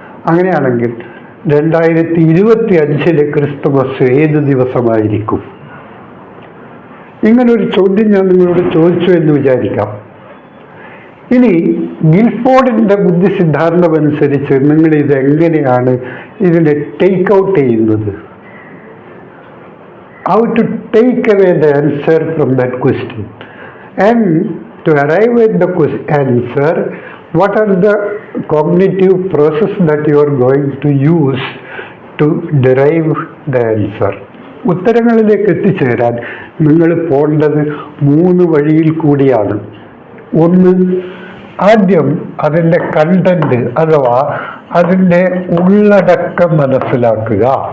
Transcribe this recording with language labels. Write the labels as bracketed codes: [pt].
[ml] അങ്ങനെയാണെങ്കിൽ 2025 ക്രിസ്തുമസ് ഏത് ദിവസമായിരിക്കും? ഇങ്ങനൊരു ചോദ്യം ഞാൻ നിങ്ങളോട് ചോദിച്ചു എന്ന് വിചാരിക്കാം. ഇനി ഗിൽഫോർഡിൻ്റെ ബുദ്ധി സിദ്ധാന്തം അനുസരിച്ച് നിങ്ങൾ ഇതെങ്ങനെയാണ് ഇതിനെ ടേക്ക് ഔട്ട് ചെയ്യുന്നത്? [en] How to take away the answer from that question, and to arrive at the answer, what are the cognitive process that you are going to use to derive the answer. [ml] ഉത്തരങ്ങളിലേക്ക് എത്തിച്ചേരാൻ നിങ്ങൾ പോകേണ്ടത് 3 വഴിയിൽ കൂടിയാണ്. ഒന്ന്, ആദ്യം അതിൻ്റെ content അഥവാ അതിൻ്റെ ഉള്ളടക്കം മനസ്സിലാക്കുക.